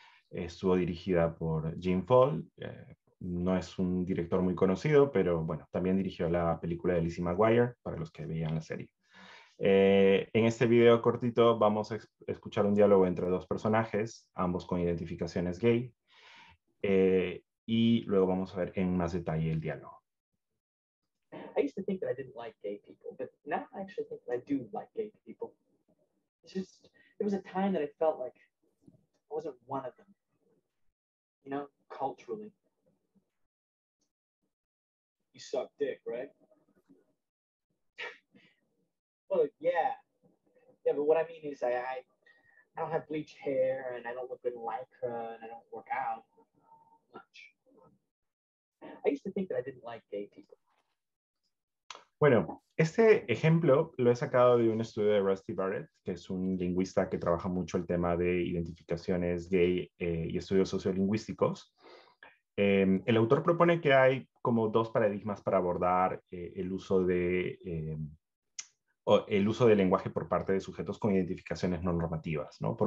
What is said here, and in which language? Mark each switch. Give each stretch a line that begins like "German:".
Spanish: Estuvo dirigida por Jim Fall. No es un director muy conocido, pero bueno, también dirigió la película de Lizzie McGuire, para los que veían la serie. En este video cortito vamos a escuchar un diálogo entre dos personajes, ambos con identificaciones gay, y luego vamos a ver en más detalle el diálogo.
English: I used to think that I didn't like gay people, but now I actually think that I do like gay people. It's just, there was a time that I felt like I wasn't one of them, you know, culturally. You suck dick, right? Well, yeah. Yeah, but what I mean is I don't have bleached hair, and I don't look good in lycra, and I don't work out much. I used to think that I didn't like gay people.
Spanish: Bueno, este ejemplo lo he sacado de un estudio de Rusty Barrett, que es un lingüista que trabaja mucho el tema de identificaciones gay y estudios sociolingüísticos. El autor propone que hay como dos paradigmas para abordar el uso del lenguaje por parte de sujetos con identificaciones no normativas, ¿no?